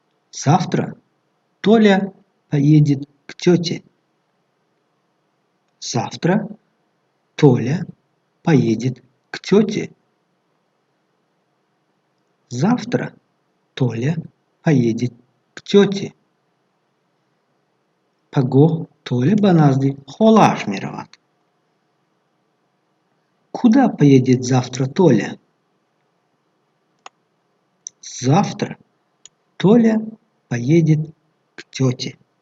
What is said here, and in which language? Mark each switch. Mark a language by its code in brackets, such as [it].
[ru] Завтра Толя поедет к тете. Завтра Толя поедет к тете. Завтра Толя поедет к тете. [tg] Пагоҳ Толя ба назди холааш меравад. [ru] Куда поедет завтра Толя? Завтра Толя поедет к тете.